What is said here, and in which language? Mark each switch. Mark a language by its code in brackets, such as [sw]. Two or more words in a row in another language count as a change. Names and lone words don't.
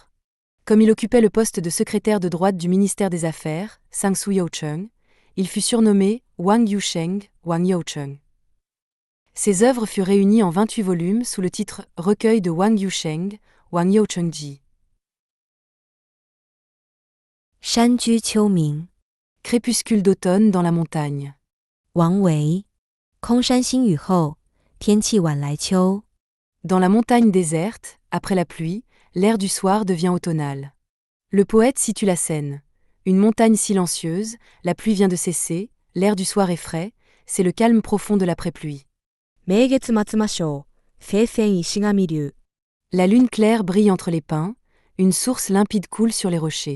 [fr] Comme il occupait le poste de secrétaire de droite du ministère des Affaires, Sangsu Youcheng, il fut surnommé Wang Yusheng, Wang Youcheng. Ses œuvres furent réunies en 28 volumes sous le titre Recueil de Wang Yusheng, Wang Youchengji. Shanju Qiuming. Crépuscule d'automne dans la montagne. Wang Wei. [zh] 空山新雨后，天气晚来秋。 [fr] Dans la montagne déserte, après la pluie, l'air du soir devient automnal. Le poète situe la scène. Une montagne silencieuse, la pluie vient de cesser, l'air du soir est frais, c'est le calme profond de l'après-pluie. La lune claire brille entre les pins, une source limpide coule sur les rochers.